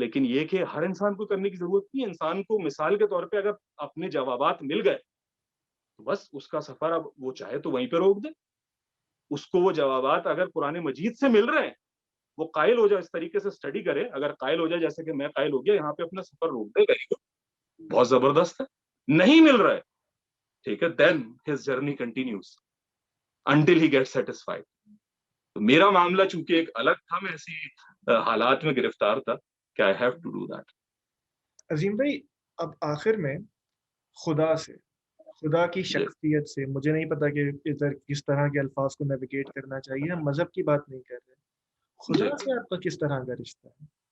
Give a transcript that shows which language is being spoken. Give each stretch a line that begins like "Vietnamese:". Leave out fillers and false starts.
Urdu: لیکن یہ کہ ہر انسان کو کرنے کی ضرورت نہیں ہے. انسان کو مثال کے طور پہ اگر اپنے جوابات مل گئے تو بس اس کا سفر اب وہ چاہے تو وہیں پہ روک دے. اس کو وہ جوابات اگر قرآن مجید سے مل رہے ہیں, وہ قائل ہو جائے, اس طریقے سے اسٹڈی کرے. اگر قائل ہو جائے جیسے کہ میں قائل ہو گیا, یہاں پہ اپنا سفر روک دے گا, بہت زبردست ہے. نہیں مل رہا ہے, ٹھیک ہے,
English: then his journey continues until he gets satisfied.
Urdu: تو میرا معاملہ چونکہ ایک الگ تھا, میں ایسی حالات میں گرفتار تھا کہ
English: I have to do that.
Urdu: عظیم بھائی, اب آخر میں خدا سے, خدا کی شخصیت سے, مجھے نہیں پتا کہ ادھر کس طرح کے الفاظ کو نیویگیٹ کرنا چاہیے, ہم مذہب کی بات نہیں کر رہے, خدا سے آپ کا کس طرح کا رشتہ ہے؟